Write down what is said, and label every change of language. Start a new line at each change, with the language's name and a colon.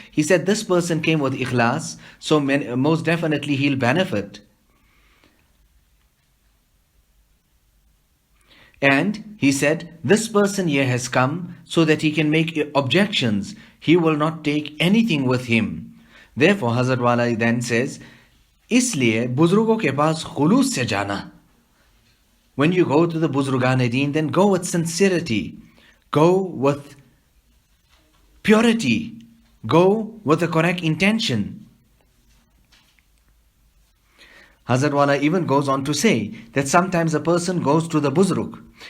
English: He said, this person came with ikhlas, so most definitely he'll benefit. And he said, this person here has come so that he can make objections. He will not take anything with him. Therefore, Hazrat Wala then says,
Hindi: इसलिए बुजुर्गों के पास खुलूस से जाना.
English: When you go to the Buzurgan-e-Deen, then go with sincerity. Go with purity. Go with the correct intention. Hazrat Wala even goes on to say that sometimes a person goes to the Buzurg.